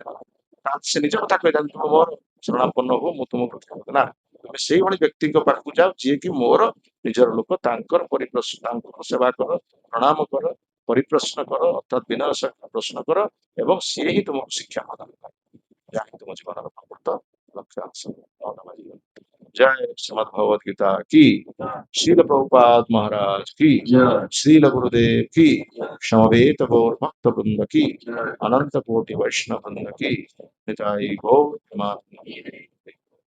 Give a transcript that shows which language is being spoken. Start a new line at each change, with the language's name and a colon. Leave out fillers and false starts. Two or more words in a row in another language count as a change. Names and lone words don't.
Odia: ସେ ନିଜ କଥା କହିଥାନ୍ତି, ତୁମ ମୋର ଶରଣାପନ୍ନ ହୁଅ, ମୁଁ ତୁମକୁ ରକ୍ଷା କରିବି। ନା, ତୁମେ ସେଇଭଳି ବ୍ୟକ୍ତିଙ୍କ ପାଖକୁ ଯାଅ ଯିଏକି ମୋର ନିଜର ଲୋକ, ତାଙ୍କର ପରିପ୍ରଶ୍ନ, ତାଙ୍କର ସେବା କର, ପ୍ରଣାମ କର, ପରିପ୍ରଶ୍ନ କର, ଅର୍ଥାତ୍ ବିନୟ ସହିତ ପ୍ରଶ୍ନ କର, ଏବଂ ସିଏ ହିଁ ତୁମକୁ ଶିକ୍ଷା ପ୍ରଦାନ କରେ, ଯାହା ହିଁ ତୁମ ଜୀବନର ପ୍ରକୃତ ଲକ୍ଷ୍ୟ ହାସଲ।
Hindi: जय श्रीमद् भगवद गीता की, श्रील प्रभुपाद महाराज की, श्रील गुरुदेव की, समवेत गौर भक्त वृंद की, अनंत कोटि वैष्णव वृंद की, निताई गौर